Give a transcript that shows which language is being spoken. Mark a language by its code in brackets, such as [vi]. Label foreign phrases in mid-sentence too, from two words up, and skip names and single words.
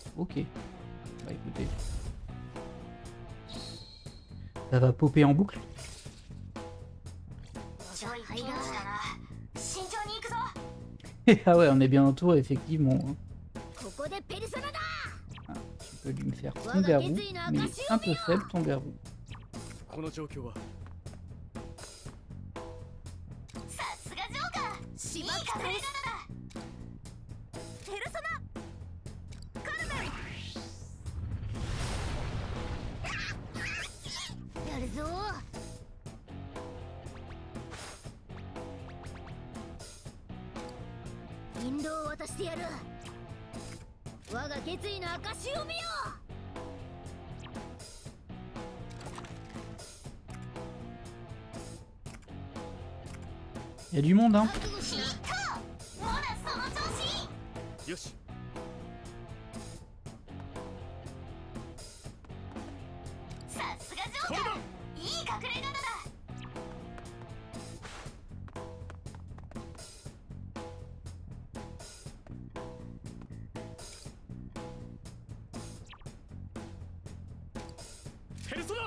[fr] Ok. Bah écoutez. Ça va popper en boucle. Ah ouais, on est bien en tour, effectivement. Ah, tu peux lui me faire ton garou, mais un peu faible ton garou. [ja] この状況は。さすがジョーカー。いい隠れ方だ。ペルソナカルメン。やるぞ。引導を渡してやる。我が決意の証を見よ。 [fr] Il y a du monde, hein. [ja] よし。さすがジョーカー。いい隠れ方だ。ペルソナ。